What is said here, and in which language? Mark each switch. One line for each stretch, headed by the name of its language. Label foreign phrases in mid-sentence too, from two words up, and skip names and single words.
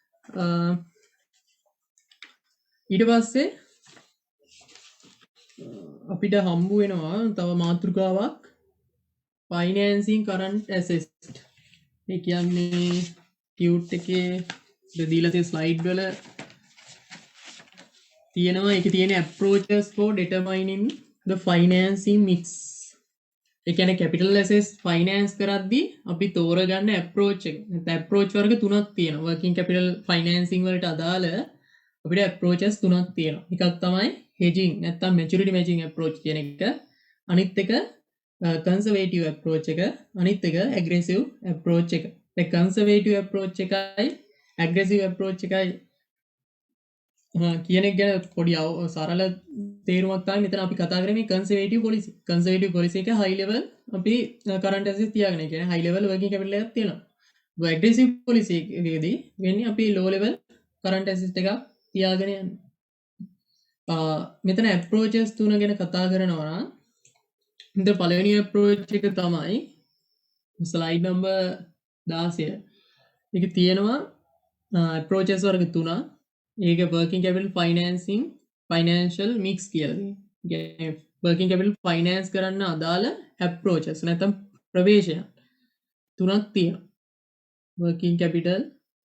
Sinhala: ඊට පස්සේ අපිට හම්බු වෙනවා තව මාතෘකාවක්
English: financing current assets.
Sinhala: ඒ කියන්නේ ටියුට් එකේ දීලා තියෙන ස්ලයිඩ් වල තියෙනවා. ඒකේ තියෙන
English: approaches for determining the financing mix.
Sinhala: ඒ කියන්නේ
English: capital assets finance
Sinhala: කරද්දී අපි තෝරගන්න approach එක. නැත්නම් approach වර්ග තුනක් තියෙනවා.
English: working capital financing
Sinhala: වලට අදාළ අපිට approaches තුනක් තියෙනවා. එකක් තමයි hedging නැත්නම්
English: maturity matching approach
Sinhala: කියන එක. අනිත් එක
English: conservative approach
Sinhala: එක. අනිත් එක
English: aggressive approach
Sinhala: එක. ඒ
English: conservative approach
Sinhala: එකයි
English: aggressive approach
Sinhala: එකයි කියන එක ගැන පොඩි සරල තේරුමක් තමයි මෙතන අපි කතා කරන්නේ.
English: conservative policy. conservative policy එක high level අපි current assets
Sinhala: තියාගෙන කියන්නේ
English: high level working capital
Sinhala: එකක් තියෙනවා.
English: aggressive policy
Sinhala: එකේදී වෙන්නේ අපි
English: low level current assets
Sinhala: එකක් තියාගෙන යන්නේ. මෙතන approaches තුන ගැන කතා කරනවා නම් ඉතින් පළවෙනි approach එක තමයි
English: slide number 16.
Sinhala: මේක තියෙනවා approaches වර්ග තුනක්.
English: ඒක working capital financing financial mix
Sinhala: කියලා තියෙනවා.
English: working capital
Sinhala: finance කරන්න අදාළ approaches නැත්නම් ප්‍රවේශයන් තුනක් තියෙනවා.
English: working capital